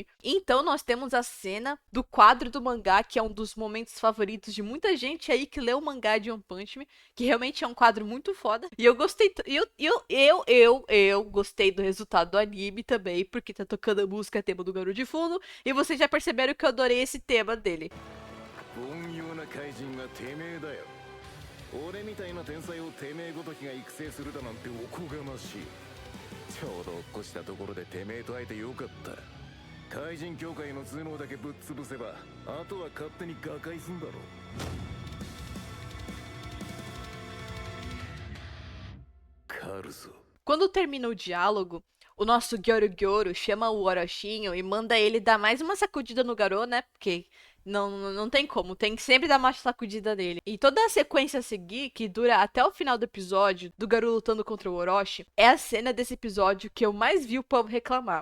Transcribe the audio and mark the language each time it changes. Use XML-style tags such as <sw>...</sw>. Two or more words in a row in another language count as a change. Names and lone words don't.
<pt>Então nós temos a cena do quadro do mangá, que é um dos momentos favoritos de muita gente aí que lê o mangá de One Punch Man, que realmente é um quadro muito foda. E eu gostei, eu gostei do resultado do anime também, porque tá tocando a música tema do Garou de fundo, e vocês já perceberam que eu adorei esse tema dele.</pt> <ja>俺みたいな天才をてめえごときが育成するだなんておこがましい。ちょうど落っこしたところでてめえと会えてよかった。怪人協会の頭脳だけぶっ潰せばあとは勝手に瓦解すんだろ。狩るぞ。</ja> <pt>Quando termina o diálogo, o nosso Gyorogoro chama o Orochinho e manda ele dar mais uma sacudida no Garou, né? Porque não tem como, tem que sempre dar uma sacudida nele. E toda a sequência a seguir, que dura até o final do episódio, do Garou lutando contra o Orochi, é a cena desse episódio que eu mais vi o povo reclamar.</pt>